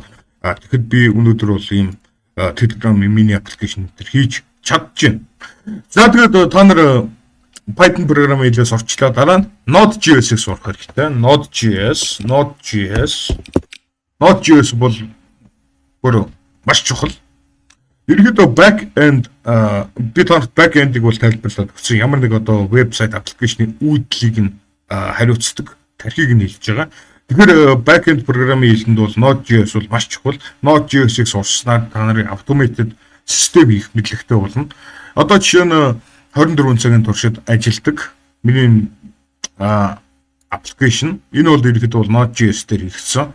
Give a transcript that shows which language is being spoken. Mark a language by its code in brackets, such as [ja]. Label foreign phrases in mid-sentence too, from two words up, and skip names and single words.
[mn] Тэгэхэд би өнөөдөр бол ийм Telegram мини аппликейшн дээр хийж чадчихэв. За тэгээд та нар Python програмын хэлээс орчлоо дараа нь Node.js-ийг сурах хэрэгтэй. Node.js бол бүр маш чухал. Ерөнхийдөө back-end би танарт back-end-ийг бол тайлбарлаад өгсөн. Ямар нэг одоо вебсайт аппликейшны үйлдэлийг нь хариуцдаг, тархийг нь хэлж байгаа. Тэгэхээр back-end програмын хэлэнд бол Node.js бол маш чухал. Node.js-ийг сурснаар та нарын automated систем хийх мэдлэгтэй болно. Одоо жишээ нь 24 цагийн туршид ажилладаг миний аппликейшн энэ бол ерөнхийдөө бол Node.js дээр хийгдсэн.